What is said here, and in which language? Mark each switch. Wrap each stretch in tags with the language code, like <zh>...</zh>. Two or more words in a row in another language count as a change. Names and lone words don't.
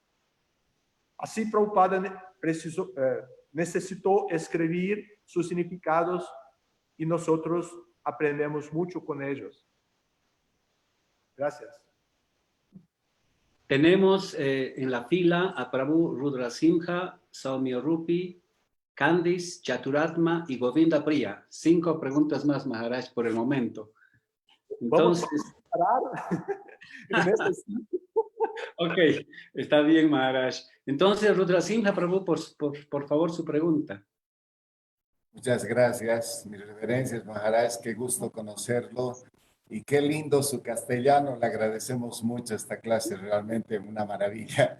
<es>Así Prabhupada necesitó escribir sus significados y nosotros aprendemos mucho con ellos. Gracias. Tenemos en la fila a Prabhu Rudrasimha, Saumya Rupi, Candice, Chaturatma y Govinda Priya. 5 preguntas más, Maharaj, por el momento. Entonces, vamos a parar. Ok, está bien, Maharaj. Entonces, Rudrasimha, Prabhu, por favor, su pregunta. Muchas gracias, mis reverencias, Maharaj, qué gusto conocerlo y qué lindo su castellano, le agradecemos mucho esta clase, realmente una maravilla.</es>